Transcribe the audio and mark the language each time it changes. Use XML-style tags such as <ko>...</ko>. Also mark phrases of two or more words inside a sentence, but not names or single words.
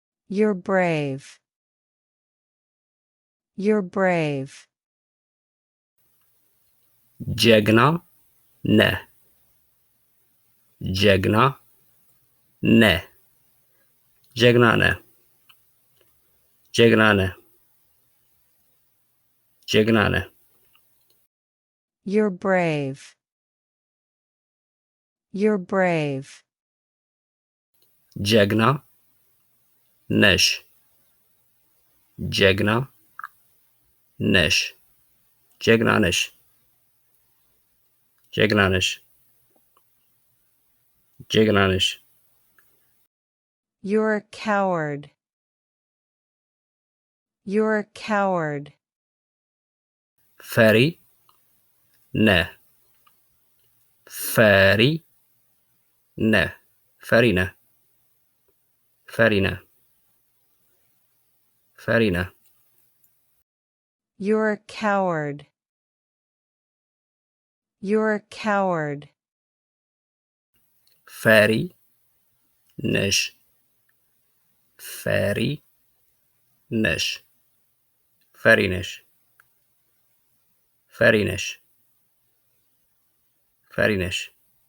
<en>You're brave. You're brave.</en> <am>Jegna ነህ ጀግና ነህ ጀግና ነህ ጀግና ነህ ጀግና ነህ</am> <en>You're brave. You're brave.</en> <am>ጀግና ነሽ ጀግና ነሽ ጀግና ነሽ ጀግና ነሽ ጀግና ነሽ</am> <en>You're a coward. You're a coward.</en> <am>ፈሪ ነህ ፈሪ ነህ ፈሪ ነህ ፈሪ ነህ ፈሪ ነህ</am> <en>You're a coward. You're a coward.</en> <am>ፈሪ ነሽ ፈሪ ነሽ ፈሪ ነሽ ፈሪ ነሽ ፈሪ ነሽ</am>